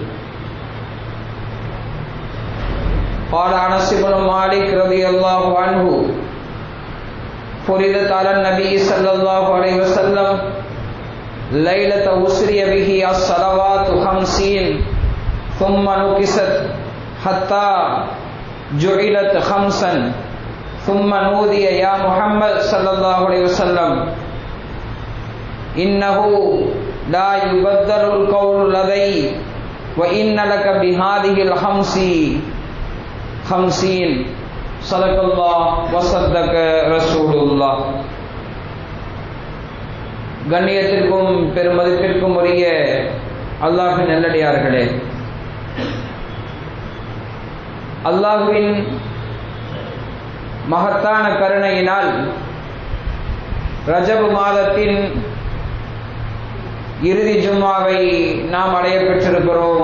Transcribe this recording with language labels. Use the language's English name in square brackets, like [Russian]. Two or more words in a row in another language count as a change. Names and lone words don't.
[Arabic] قال أنس بن مالك رضي الله عنه فرضت على النبي صلى الله عليه وسلم ليلة أسري به الصلوات 50 ثم نكست حتى جعلت 5 ثم نودي يا محمد صلى الله عليه وسلم إنه لا يبدل القول لدي وإن لك بهذه الخمس 50 صدق الله وصدق رسول الله. [Tamil] கண்ணியத்திற்கும் பெருமதிப்பிற்கும் உரிய அல்லாஹ்வின் நல்லடியார்களே, அல்லாஹ்வின் மகத்தான கருணையினால் ரஜப் மாதத்தின் இறுதி ஜும்மாவை நாம் அடைய பெற்றிருக்கிறோம்.